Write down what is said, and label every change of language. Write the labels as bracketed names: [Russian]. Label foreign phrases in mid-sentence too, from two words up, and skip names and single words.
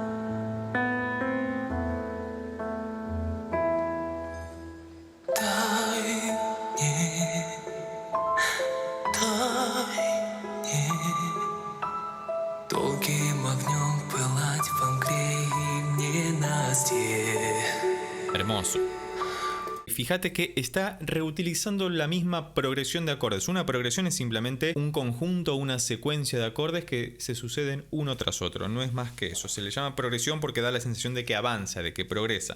[Russian] Дай мне, долгим огнем пылать во мгле и ненастье. [Spanish] Hermoso. Fíjate que está reutilizando la misma progresión de acordes. Una progresión es simplemente un conjunto, una secuencia de acordes que se suceden uno tras otro. No es más que eso. Se le llama progresión porque da la sensación de que avanza, de que progresa.